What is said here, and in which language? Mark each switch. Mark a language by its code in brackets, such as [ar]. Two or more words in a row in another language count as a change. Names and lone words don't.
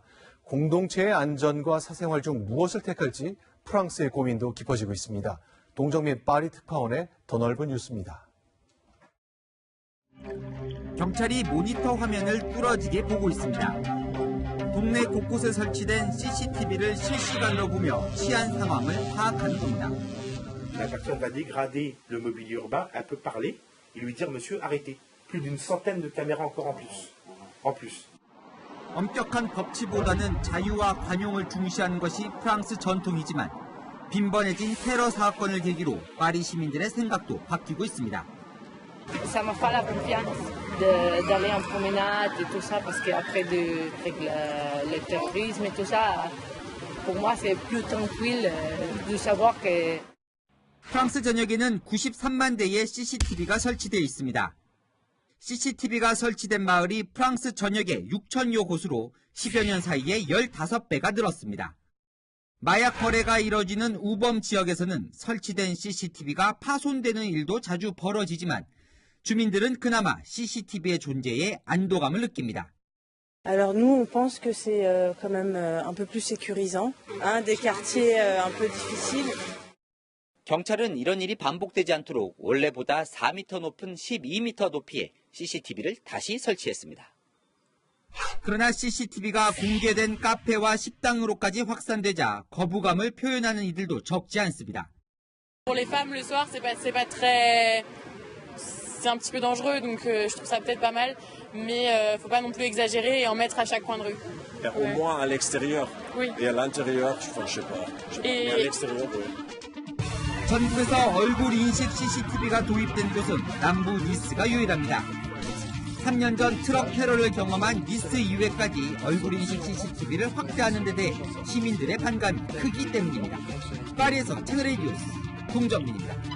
[ko] 공동체의 안전과 사생활 중 무엇을 택할지 프랑스의 고민도 깊어지고 있습니다. 동정민 파리 특파원의 더 넓은 뉴스입니다. 경찰이 모니터 화면을 뚫어지게 보고 있습니다. 동네 곳곳에 설치된 CCTV를 실시간으로 보며 치안 상황을 파악하는 겁니다. [fr] La personne va dégrader le mobilier urbain, elle peut parler et lui dire monsieur arrêtez. Plus d'une centaine de caméras encore en plus. [ko] 엄격한 법치보다는 자유와 관용을 중시하는 것이 프랑스 전통이지만 빈번해진 테러 사건을 계기로 파리 시민들의 생각도 바뀌고 있습니다. [fr] Ça m'a fait la confiance d'aller en promenade et tout ça parce qu'après le terrorisme et tout ça, pour moi c'est plus tranquille de savoir que [ko] 프랑스 전역에는 93만 대의 CCTV가 설치되어 있습니다. CCTV가 설치된 마을이 프랑스 전역에 6천여 곳으로 10여 년 사이에 15배가 늘었습니다. 마약 거래가 이뤄지는 우범 지역에서는 설치된 CCTV가 파손되는 일도 자주 벌어지지만 주민들은 그나마 CCTV의 존재에 안도감을 느낍니다. [fr] Alors nous, on pense que c'est quand même un peu plus sécurisant, des quartiers un peu difficiles. [ko] 경찰은 이런 일이 반복되지 않도록 원래보다 4m 높은 12m 높이의 CCTV를 다시 설치했습니다. 그러나 CCTV가 공개된 카페와 식당으로까지 확산되자 거부감을 표현하는 이들도 적지 않습니다. [fr] Pour les femmes le soir, c'est un petit peu dangereux, donc je trouve ça peut-être pas mal, mais faut pas non plus exagérer et en mettre à chaque coin de rue. Au moins à l'extérieur. Oui. Et à l'intérieur, je sais pas. Mais à l'extérieur, oui. [ko] 전국에서 얼굴 인식 CCTV가 도입된 곳은 남부 니스가 유일합니다. 3년 전 트럭 테러를 경험한 니스 이후에까지 얼굴 인식 CCTV를 확대하는 데 대해 시민들의 반감이 크기 때문입니다. 파리에서 채널A 뉴스 동정민입니다.